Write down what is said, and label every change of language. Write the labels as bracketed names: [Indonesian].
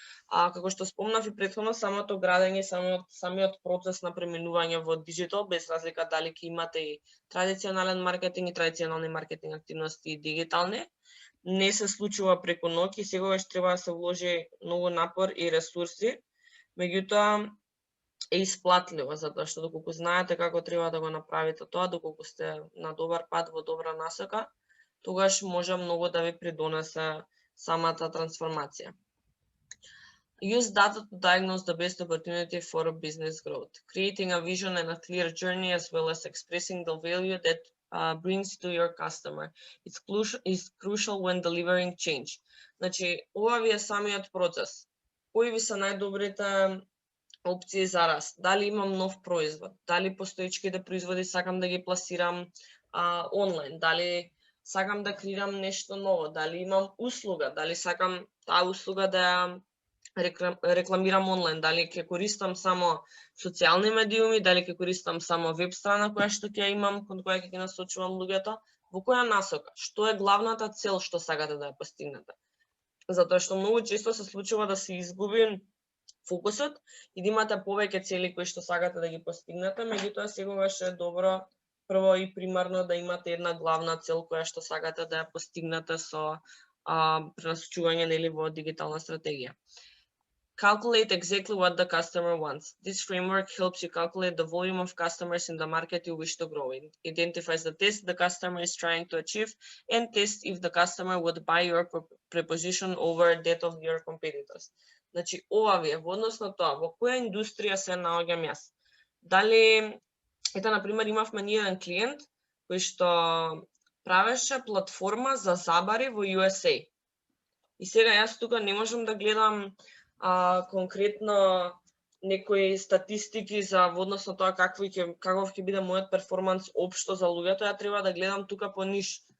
[Macedonian] Како што спомнав и претходно, самото градење, самиот процес на преминување во диджитал, без разлика дали ќе имате и традиционален маркетинг и традиционални маркетинг активности и дигитални, не се случува преку ноќ и секогаш треба да се вложи многу напор и ресурси, меѓутоа е исплатливо, затоа што доколку знаете како треба да го направите тоа, доколку сте на добар пат, во добра насока, тогаш може многу да ви придонесе самата трансформација. [English] Use data to diagnose the best opportunity for business growth. Creating a vision and a clear journey, as well as expressing the value that brings to your customer. It's crucial when delivering change. [Macedonian] Значи, ова ви е самиот процес. Кои ви се најдобрите опции за раст? Дали имам нов производ? Дали постоечките производи сакам да ги пласирам онлайн? Дали сакам да креирам нешто ново? Дали имам услуга? Дали сакам таа услуга да ја рекламирам онлайн, дали ќе користам само социјални медиуми, дали ќе користам само веб страна која што ќе имам, кон која ќе ги насочувам луѓето, во која насока, што е главната цел што сакате да ја постигнете. Затоа што многу често се случува да се изгуби фокусот и да имате повеќе цели кои што сакате да ги постигнете, меѓутоа секогаш е добро прво и примарно да имате една главна цел која што сакате да ја постигнете со пренасочување нели во дигитална стратегија. [English] Calculate exactly what the customer wants. This framework helps you calculate the volume of customers in the market you wish to grow in. Identifies the taste the customer is trying to achieve and tests if the customer would buy your proposition over that of your competitors. [Macedonian] Значи, ова ви е во однос на тоа, во која индустрија се наоѓам јас. Дали, например, имавме ни еден клиент кој што правеше платформа за забари во USA. И сега јас тука не можам да гледам конкретно некои статистики за во однос на тоа каков ќе биде мојот перформанс општо за луѓето, ја треба да гледам тука по ниш.